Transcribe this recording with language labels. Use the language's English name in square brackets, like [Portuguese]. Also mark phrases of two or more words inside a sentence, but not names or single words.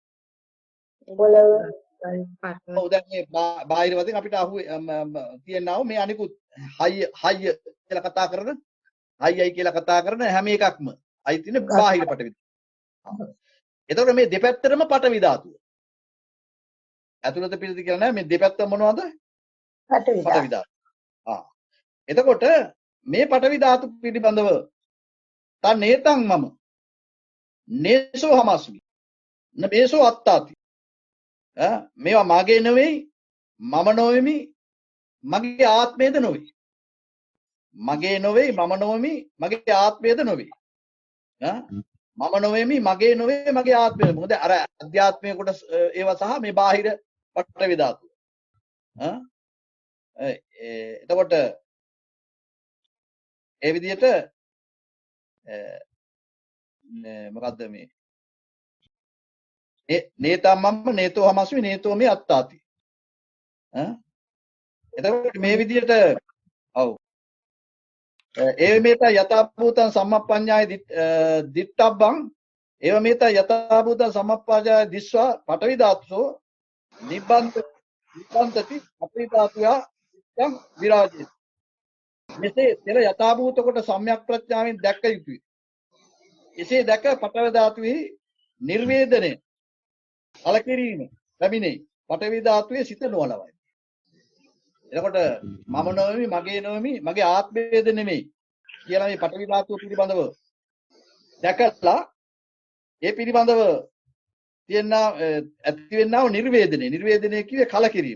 [Sinhala] ඔව් දැන් මේ බාහිර වශයෙන් අපිට තියෙනවා මේ අනිකුත් හය්‍ය කියලා කතා කරන හය්යයි කියලා කතා කරන හැම එකක්ම අයිති ඉන්නේ බාහිර පටවි ධාතු. එතකොට මේ දෙපැත්තටම පටවි ධාතුව. ඇතුළත පිළිද කියලා නෑ මේ දෙපැත්ත මොනවද? පටවි ධාතු. එතකොට මේ පටවි ධාතු පිළිබඳව [Pali] තන් නේතං මම නේසෝ හමස්මි නමේසෝ අත්තාති. [Sinhala] මේවා මගේ නෙවෙයි මම නොවෙමි මගේ ආත්මයද නොවේ. මගේ නොවේ මම නොවෙමි මගේ ආත්මයද නොවේ. මම නොවෙමි මගේ නොවේ මගේ ආත්මය. මොකද අර අධ්‍යාත්මයේ කොටස ඒවා සහ මේ බාහිර පටවි ධාතුව. එතකොට ඒ විදිහට මොකද්ද මේ [Pali] නේතම්මම නේතෝ හමස්මි නේතෝ මේ අත්තාති. එතකොට මේ විදිහට ඔව් ඒව මේත යථාභූතං සම්මප්පඤ්ඤාය දිත්තබ්බං ඒව මේත යථාභූතං සම්මප්පඤ්ඤාය දිස්වා පඨවි ධාතුසෝ නිබ්බන්තති පඨවි ධාතුයා යම් විරාජේ. [Sinhala] මෙසේ පෙර යථාභූත කොට සම්‍යක් ප්‍රඥාවෙන් දැක්ක යුතුය. එසේ දැක පඨවි ධාතුවේ නිර්වේදනය කලකිරීම ලැබිනේ පඨවි ධාතුවේ සිත නොවලවයි. එතකොට මම නොවෙමි මගේ නොවෙමි මගේ ආත්මයද නෙමෙයි කියලා මේ පඨවි ධාතුව පිළිබඳව දැකලා ඒ පිළිබඳව තියෙන ඇතිවෙනා වූ නිර්වේදනය කියේ කලකිරීම.